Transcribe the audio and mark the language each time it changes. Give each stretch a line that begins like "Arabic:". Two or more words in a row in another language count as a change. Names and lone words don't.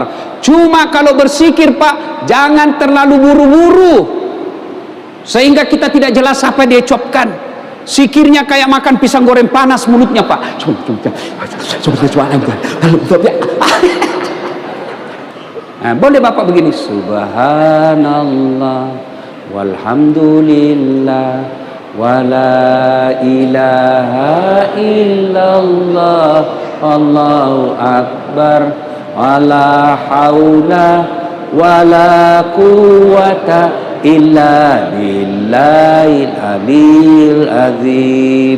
Indonesian: Cuma kalau berzikir, Pak, jangan terlalu buru-buru sehingga kita tidak jelas apa dia ucapkan. Zikirnya kayak makan pisang goreng panas mulutnya, Pak. Nah, boleh Bapak begini,
Arabic: سبحان الله والحمد لله ولا إله إلا الله الله أكبر ولا حول ولا قوة إلا بالله العلي العظيم.